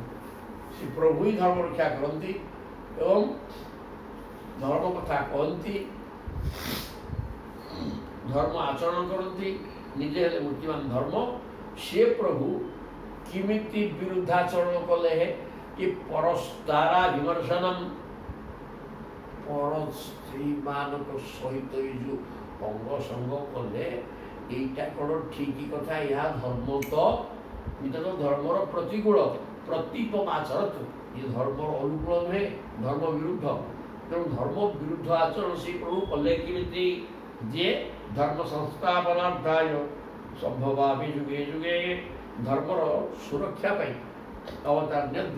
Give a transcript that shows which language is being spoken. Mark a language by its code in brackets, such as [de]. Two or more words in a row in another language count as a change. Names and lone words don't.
[or] ସେ ପ୍ରଭୁ ହିଁ ଧର୍ମ ରକ୍ଷା କରନ୍ତି ଏବଂ ଧର୍ମ କଥା କହନ୍ତି, ଧର୍ମ ଆଚରଣ କରନ୍ତି, ନିଜେ ହେଲେ ମୂର୍ତ୍ତିମାନ ଧର୍ମ। ସେ ପ୍ରଭୁ କେମିତି ବିରୁଦ୍ଧାଚରଣ କଲେ କି [sa] ପରସ୍ତାରା ବିମର୍ଶନମ୍, [or] ପର ସ୍ତ୍ରୀମାନଙ୍କ ସହିତ ଏଇ ଯେଉଁ ଅଙ୍ଗ ସଙ୍ଗ କଲେ, ଏଇଟା କୋଉ ଠିକ୍ କଥା। ଏହା ଧର୍ମ ତ ଏଇଟା ତ ଧର୍ମର ପ୍ରତିକୂଳ, ପ୍ରତୀପମାଚରତ, ଏ ଧର୍ମର ଅନୁକୂଳ ନୁହେଁ, ଧର୍ମ ବିରୁଦ୍ଧ। ତେଣୁ ଧର୍ମ ବିରୁଦ୍ଧ ଆଚରଣ ସେ ପ୍ରଭୁ କଲେ କେମିତି? ଯେ [sa] ଧର୍ମ ସଂସ୍ଥାପନାର୍ଥାୟ ସମ୍ଭବାମି ଯୁଗେ ଯୁଗେ, [or] ଧର୍ମର ସୁରକ୍ଷା ପାଇଁ ଅବତାର ନିଅନ୍ତି।